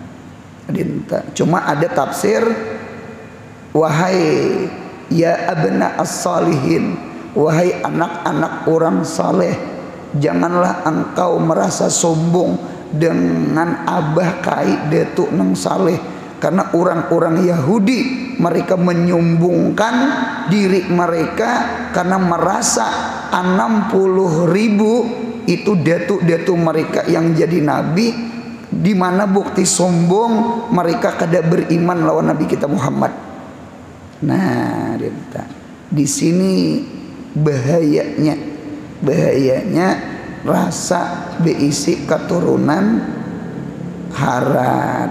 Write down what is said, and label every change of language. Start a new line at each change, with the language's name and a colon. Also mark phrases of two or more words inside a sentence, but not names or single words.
Indonesian: Dinta. Cuma ada tafsir, wahai
Arabic: ya abna as-salihin,
Indonesian: wahai anak-anak orang saleh, janganlah engkau merasa sombong dengan
Banjar: abah kai detu nang saleh.
Indonesian: Karena orang-orang Yahudi mereka menyombongkan diri mereka karena merasa 60.000 itu detu-detu mereka yang jadi nabi. Di mana bukti sombong mereka
Banjar: kada beriman lawan
Indonesian: Nabi kita Muhammad. Nah, di sini bahayanya
Banjar: rasa beisi keturunan harat.